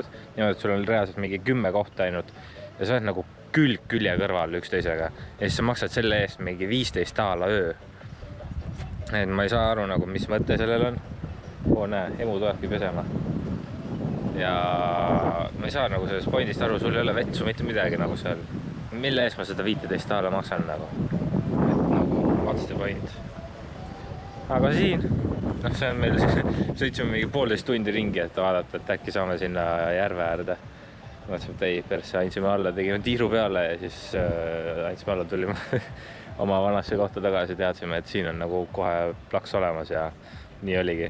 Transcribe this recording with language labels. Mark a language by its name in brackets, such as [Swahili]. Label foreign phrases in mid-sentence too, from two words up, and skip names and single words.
[Estonian] Niimoodi, et sul on reaalselt mingi 10 kohta ainult ja sa oled nagu külje kõrval üksteisega ja siis sa maksad selle eest mingi 15 aala öö. Et ma ei saa aru nagu, mis mõte sellel on. Näe, emu tulebki pesema. Ja ma ei saa nagu sellest pointist aru, sul ei ole vetsu mitte midagi nagu seal. Mille eest ma seda 15 aala maksan nagu? Et nagu, [English] what's the point? [Estonian] Aga siin, see on meil, sõitsime mingi 1,5 tundi ringi, et vaadata, et äkki saame sinna järve äärde. Mõtlesime, et ei, persse, andsime alla, tegime tiiru peale ja siis andsime alla, tulime oma vanasse kohta tagasi, teadsime, et siin on nagu kohe plaks olemas ja nii oligi.